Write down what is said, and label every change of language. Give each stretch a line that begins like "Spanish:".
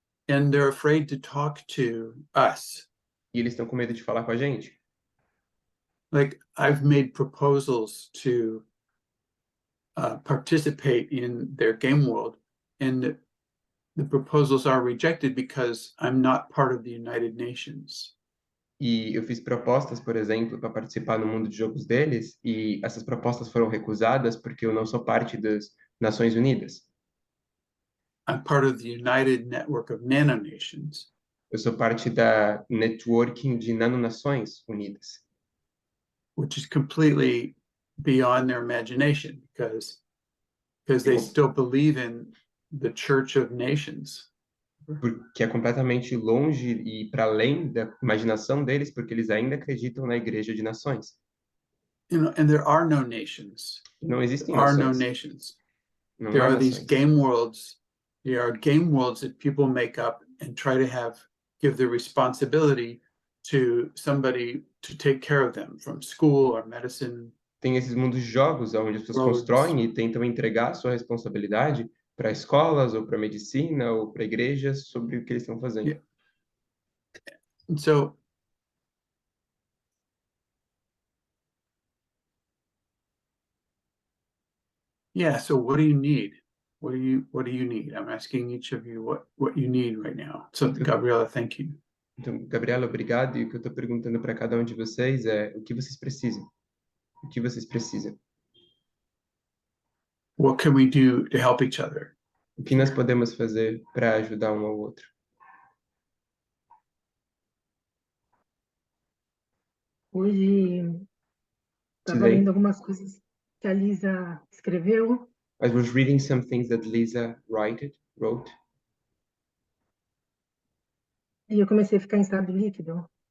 English: And they're afraid to talk to us.
Portuguese: E eles estão com medo de falar com a gente.
English: Like I've made proposals to participate in their game world, and the proposals are rejected because I'm not part of the United Nations.
Portuguese: E eu fiz propostas, por exemplo, para participar no mundo de jogos deles, e essas propostas foram recusadas porque eu não sou parte das Nações Unidas.
English: I'm part of the United Network of Nanonations.
Portuguese: Eu sou parte da networking de Nanonações Unidas.
English: Which is completely beyond their imagination because they still believe in the Church of Nations.
Portuguese: Porque é completamente longe e para além da imaginação deles, porque eles ainda acreditam na Igreja de Nações.
English: And there are no nations.
Portuguese: Não existem
English: There are
Portuguese: nações.
English: no nations.
Portuguese: Não
English: There
Portuguese: há
English: are these
Portuguese: nações.
English: game worlds. There are game worlds that people make up and try to give the responsibility to somebody to take care of them from school or medicine.
Portuguese: Tem esses mundos de jogos onde as pessoas constroem e tentam entregar a sua responsabilidade para escolas ou para medicina ou para igrejas sobre o que eles estão fazendo.
English: Yeah. And so so what do you need? What do you need? I'm asking each of you what you need right now. So Gabriela, thank you.
Portuguese: Então, Gabriela, obrigado. E o que eu estou perguntando para cada um de vocês é o que vocês precisam. O que vocês precisam?
English: What can we do to help each other?
Portuguese: O que nós podemos fazer para ajudar um ao outro? Hoje estava lendo algumas coisas que a Lisa escreveu.
English: I was reading some things that Lisa wrote.
Portuguese: E eu comecei a ficar em estado líquido.